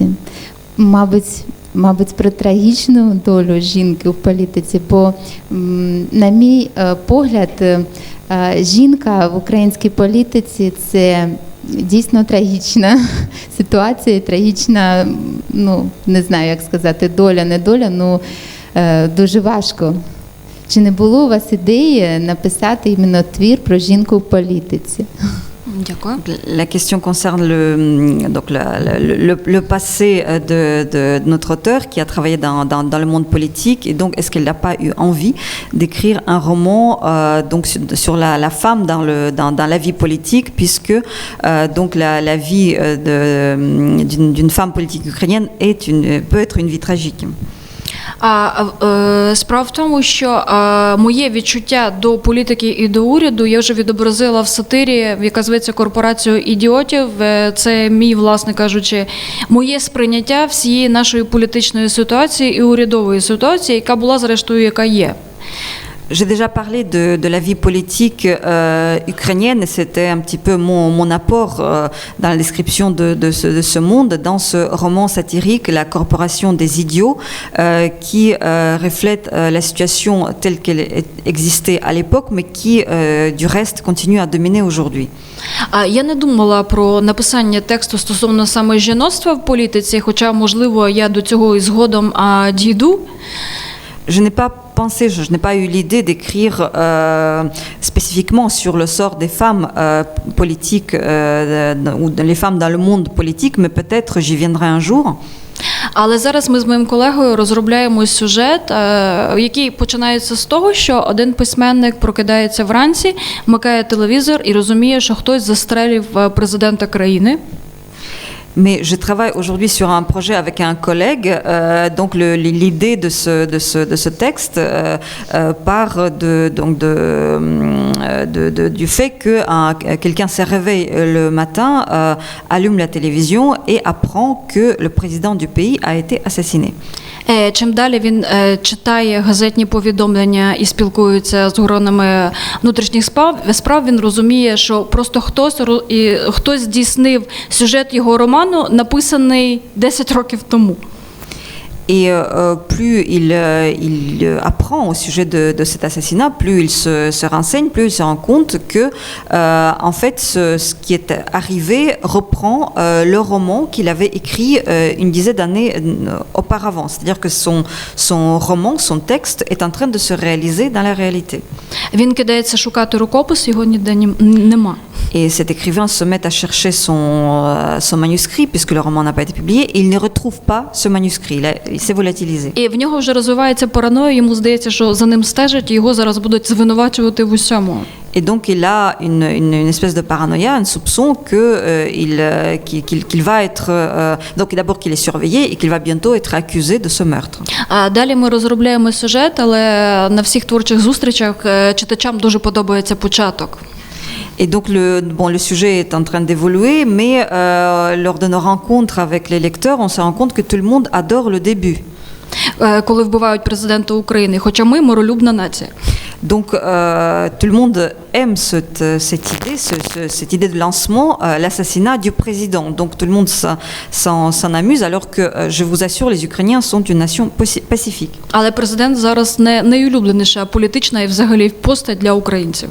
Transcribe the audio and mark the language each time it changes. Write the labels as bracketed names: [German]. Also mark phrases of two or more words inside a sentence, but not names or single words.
[Ukrainian] Мабуть, про трагічну долю жінки в політиці, бо, на мій погляд, жінка в українській політиці – це дійсно трагічна ситуація, трагічна, не знаю, як сказати, доля, не доля, дуже важко. Чи не було у вас ідеї написати іменно твір про жінку в політиці? Дякую. [French] La question concerne le passé de notre auteur qui a travaillé dans le monde politique, et donc est-ce qu'elle n'a pas eu envie d'écrire un roman donc sur la femme dans la vie politique, puisque donc la vie d'une femme politique ukrainienne peut être une vie tragique. [Ukrainian] Справа в тому, що моє відчуття до політики і до уряду я вже відобразила в сатирі, яка зветься «Корпорацію ідіотів». Це мій, власне кажучи, моє сприйняття всієї нашої політичної ситуації і урядової ситуації, яка була, зрештою, яка є. [French] J'ai déjà parlé de la vie politique ukrainienne, et c'était un petit peu mon apport dans la description de ce monde, dans ce roman satirique, La Corporation des idiots, qui reflète la situation telle qu'elle existait à l'époque, mais qui, du reste, continue à dominer aujourd'hui. [Ukrainian] Я не думала про написання тексту стосовно саме жіноцтва в політиці, хоча, можливо, я до цього і згодом дійду. [French] Je n'ai pas pensé, je n'ai pas eu l'idée d'écrire spécifiquement sur le sort des femmes politiques ou les femmes dans le monde politique, mais peut-être j'y viendrai un jour. [Ukrainian] Але зараз ми з моїм колегою розробляємо сюжет, який починається з того, що один письменник прокидається вранці, вмикає телевізор і розуміє, що хтось застрелив президента країни. [French] Mais je travaille aujourd'hui sur un projet avec un collègue. Donc l'idée de ce texte part du fait que quelqu'un se réveille le matin, allume la télévision et apprend que le président du pays a été assassiné. [Ukrainian] Чим далі він читає газетні повідомлення і спілкується з органами внутрішніх справ, він розуміє, що просто хтось здійснив сюжет його роману, написаний 10 років тому. [French] Et plus il apprend au sujet de cet assassinat, plus il se renseigne, plus il se rend compte que en fait ce qui est arrivé reprend le roman qu'il avait écrit une dizaine d'années auparavant. C'est-à-dire que son roman, son texte est en train de se réaliser dans la réalité. [Ukrainian] Він кидається шукати рукопис, його ніде нема. [French] Et cet écrivain se met à chercher son manuscrit, puisque le roman n'a pas été publié, et il ne retrouve pas ce manuscrit. Il s'est volatilisé. [Ukrainian] І в нього вже розвивається параноя, йому здається, що за ним стежать, і його зараз будуть звинувачувати в усьому. [French] Et donc il a une espèce de paranoïa, un soupçon qu'il va être donc d'abord qu'il est surveillé et qu'il va bientôt être accusé de ce meurtre. [Ukrainian] Далі ми розробляємо сюжет, але на всіх творчих зустрічах читачам дуже подобається початок. [French] Et donc le sujet est en train d'évoluer, mais lors de nos rencontres avec les lecteurs, on se rend compte que tout le monde adore le début. [Ukrainian] коли вбивають президента України, хоча ми миролюбна нація. [French] Donc tout le monde aime cette idée de lancement, l'assassinat du président. Donc tout le monde s'en amuse, alors que je vous assure, les Ukrainiens sont une nation pacifique. [Ukrainian] Але президент зараз не найулюбленіша політична і взагалі постать для українців.